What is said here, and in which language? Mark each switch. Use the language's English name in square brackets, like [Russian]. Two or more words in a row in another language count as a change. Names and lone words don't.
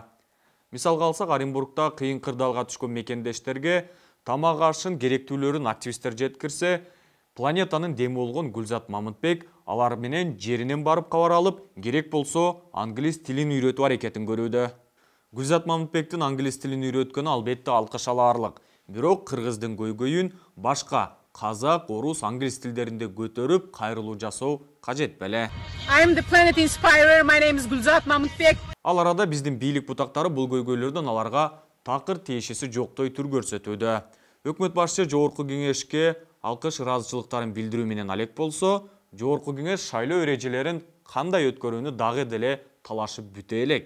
[Kyrgyz] Мисалга алсак, Оренбургда кыйын кырдаалга түшкөн мекендештерге тамак ашын керектүүлөрүн активисттер жеткирсе, планетанын деми болгон Гүлзат Мамытбек алар менен жеринен барып кабар алып, керек болсо англис тилин үйрөтүү аракетин көрүүдө. Гүлзат Мамытбектин англис тилин үйрөткөнү албетте алкыш алаарлык. Бирок кыргыздын көйгөйүн башка казак, орус, англис тилдеринде көтөрүп, кайрылуу жасоо кажет беле. [English] I am the planet inspirer, my name is Gulzat Mamutbek. [Kyrgyz] Ал арада биздин бийлик бутактары бул көйгөйлөрдөн аларга такыр тиешеси жоктой түр көрсөтүүдө. Өкмөт башчы Жогорку кеңешке алкыш ыраазычылыктарын билдирүү менен алек болсо, Жогорку кеңеш шайлоо эрежелерин кандай өткөрүүнү дагы деле талашып бүтө элек.